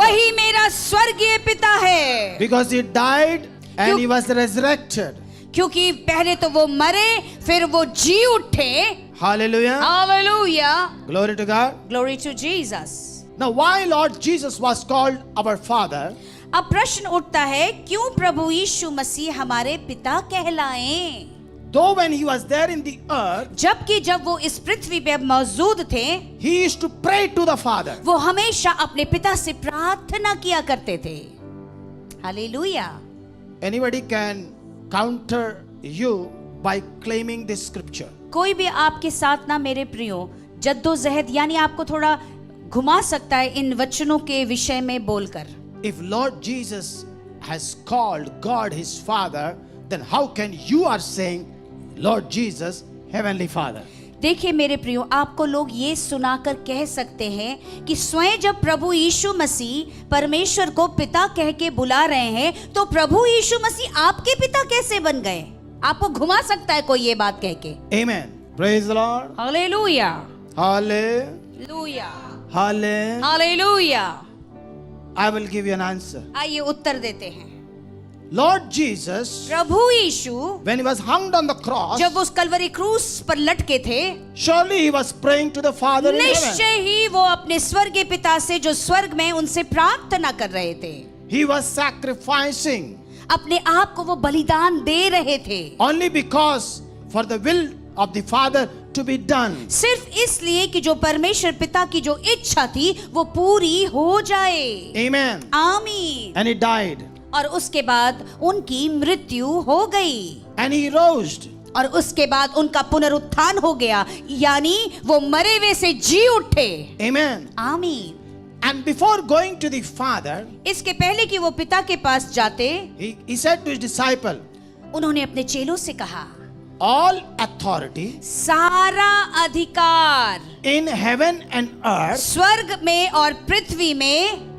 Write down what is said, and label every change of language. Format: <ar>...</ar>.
<hi>वही मेरा स्वर्गीय पिता है।</hi> <en>Because he died and</en> <hi>क्यों-</hi> <en>he was resurrected.</en> <hi>क्योंकि पहले तो वो मरे, फिर वो जी उठे।</hi> <en>Hallelujah.</en> <hi>Hallelujah.</hi> <en>Glory to God. Glory to Jesus. Now, why Lord Jesus was called our father?</en> <hi>अब प्रश्न उठता है, क्यों प्रभु यीशु मसीह हमारे पिता कहलाएं?</hi> <en>Though when he was there in the earth,</en> <hi>जबकि जब वो इस पृथ्वी पे मौजूद थे,</hi> <en>he used to pray to the Father.</en> <hi>वो हमेशा अपने पिता से प्रार्थना किया करते थे। Hallelujah.</hi> <en>Anybody can counter you by claiming this scripture.</en> <hi>कोई भी आपके साथ ना मेरे प्रियो जद्दोजहद यानी आपको थोड़ा घुमा सकता है इन वचनों के विषय में बोलकर।</hi> <en>If Lord Jesus has called God his Father, then how can you are saying Lord Jesus, Heavenly Father?</en> <hi>देखिए मेरे प्रियो, आपको लोग ये सुनाकर कह सकते हैं कि स्वयं जब प्रभु यीशु मसीह परमेश्वर को पिता कह के बुला रहे हैं, तो प्रभु यीशु मसीह आपके पिता कैसे बन गए? आपको घुमा सकता है कोई ये बात कह के।</hi> <en>Amen. Praise the Lord.</en> <hi>Hallelujah.</hi> <en>Hallelujah.</en> <hi>Hallelujah.</hi> <en>Hallelujah.</en> <hi>Hallelujah.</hi> <en>I will give you an answer.</en> <hi>आइए उत्तर देते हैं।</hi> <en>Lord Jesus,</en> <hi>Prabhu Yeshu</hi> <en>when he was hung on the cross,</en> <hi>जब उस कलवरी क्रूस पर लटके थे,</hi> <en>surely he was praying to the Father in heaven.</en> <hi>निश्चय ही वो अपने स्वर्गीय पिता से जो स्वर्ग में उनसे प्रार्थना कर रहे थे.</hi> <en>He was sacrificing</en> <hi>अपने आप को वो बलिदान दे रहे थे,</hi> <en>only because for the will of the Father to be done.</en> <hi>सिर्फ इसलिए कि जो परमेश्वर पिता की जो इच्छा थी वो पूरी हो जाए.</hi> <en>Amen.</en> <hi>आमीन.</hi> <en>And he died.</en> <hi>और उसके बाद उनकी मृत्यु हो गई.</hi> <en>And he rose.</en> <hi>और उसके बाद उनका पुनरुत्थान हो गया, यानी वो मरे हुए से जी उठे.</hi> <en>Amen.</en> <hi>आमीन.</hi> <en>And before going to the Father,</en> <hi>इसके पहले कि वो पिता के पास जाते,</hi> <en>he said to his disciple,</en> <hi>उन्होंने अपने चेलों से कहा,</hi> <en>all authority</en> <hi>सारा अधिकार</hi> <en>in heaven and earth</en> <hi>स्वर्ग में और पृथ्वी में</hi>